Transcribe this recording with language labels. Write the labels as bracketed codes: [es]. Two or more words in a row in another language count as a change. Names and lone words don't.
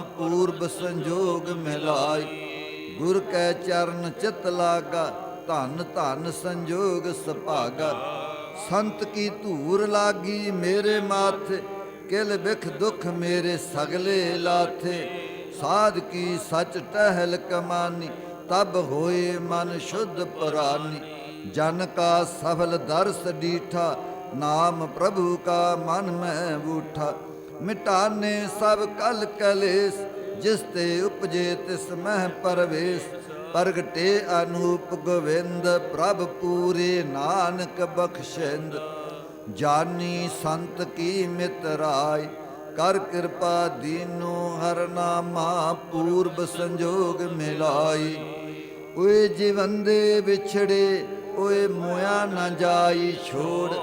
[pa] ਪੂਰਬ ਸੰਜੋਗ ਮਿਲਾਈ, ਗੁਰ ਕੈ ਚਰਨ ਚਿਤ ਲਾਗਾ। ਧਨ ਧਨ ਸੰਜੋਗ ਸੁਭਾਗਾ। ਸੰਤ ਕੀ ਧੂਰ ਲਾਗੀ ਮੇਰੇ ਮਾਥੇ, ਕਿਲ ਬਿਖ ਦੁਖ ਮੇਰੇ ਸਗਲੇ ਲਾਥੇ। ਸਾਧ ਕੀ ਸਚ ਟਹਿਲ ਕਮਾਨੀ, ਤਬ ਹੋਏ ਮਨ ਸੁਧ ਪ੍ਰਾਣੀ। ਜਨ ਕਾ ਸਫਲ ਦਰਸ ਡੀਠਾ, ਨਾਮ ਪ੍ਰਭੂ ਕਾ ਮਨ ਮੈ ਵੂਠਾ। ਮਿਟਾਨੇ ਸਭ ਕਲ ਕਲੇਸ, ਜਿਸ ਤੇ ਉਪਜੇ ਤਿਸ ਮਹਿ ਪਰਵੇਸ। ਪ੍ਰਗਟੇ ਅਨੂਪ ਗੋਵਿੰਦ, ਪ੍ਰਭ ਪੂਰੇ ਨਾਨਕ ਬਖਸਿੰਦ। ਜਾਨੀ ਸੰਤ ਕੀ ਮਿਤ੍ਰਾਇ, ਕਰ ਕਿਰਪਾ ਦੀਨੋ ਹਰਿ ਨਾਮਾ। ਪੂਰਬ ਸੰਜੋਗ ਮਿਲਾਈ, ਓਏ ਜੀਵੰਦੇ ਵਿਛੜੇ, ਓਏ ਮੋਇਆ ਨ ਜਾਈ ਛੋੜ।